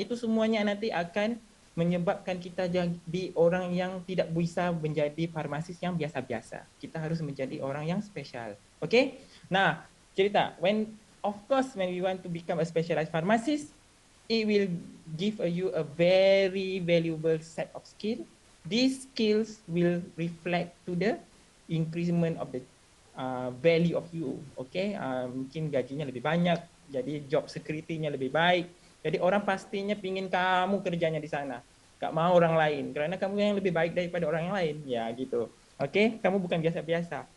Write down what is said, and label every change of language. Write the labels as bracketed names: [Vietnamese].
[Indonesian] Itu semuanya nanti akan menyebabkan kita jadi orang yang tidak bisa menjadi farmasis yang biasa-biasa. Kita harus menjadi orang yang spesial. Okay? [English] Nah, [Indonesian] cerita, [English] of course when we want to become a specialized pharmacist, it will give you a very valuable set of skills. These skills will reflect to the increment of the value of you. [Indonesian] Okay, mungkin gajinya lebih banyak, jadi job security-nya lebih baik. Jadi orang pastinya pingin kamu kerjanya di sana, gak mau orang lain, kerana kamu yang lebih baik daripada orang yang lain. Ya gitu. Okay, kamu bukan biasa-biasa.